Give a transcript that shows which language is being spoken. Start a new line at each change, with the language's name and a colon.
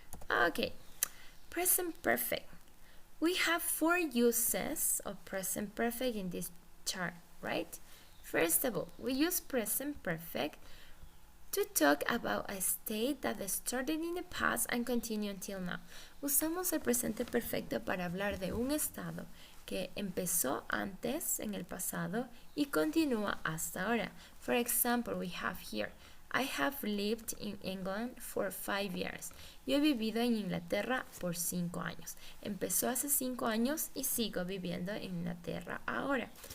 English: Okay, present perfect. We have 4 uses of present perfect in this chart, right? First of all, we use present perfect to talk about a state that started in the past and continue until now.
Spanish: Usamos el presente perfecto para hablar de un estado que empezó antes en el pasado y continúa hasta ahora.
English: For example, we have here, I have lived in England for 5 years.
Spanish: Yo he vivido en Inglaterra por 5 años. Empezó hace 5 años y sigo viviendo en Inglaterra ahora.